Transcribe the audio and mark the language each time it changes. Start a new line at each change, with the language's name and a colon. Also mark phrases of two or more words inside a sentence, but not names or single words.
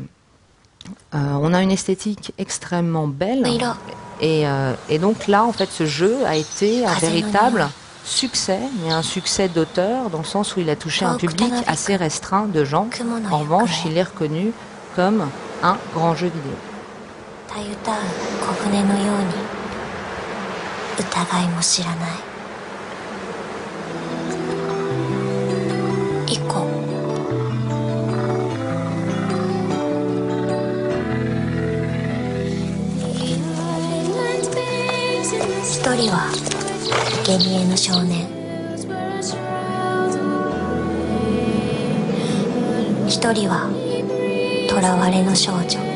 French: On a une esthétique extrêmement belle. Et donc là, en fait, ce jeu a été un véritable succès, mais un succès d'auteur, dans le sens où il a touché un public assez restreint de gens. En revanche, il est reconnu comme un grand jeu vidéo. ICO.
Japanese: 一人は生贄の少年、一人は囚われの少女。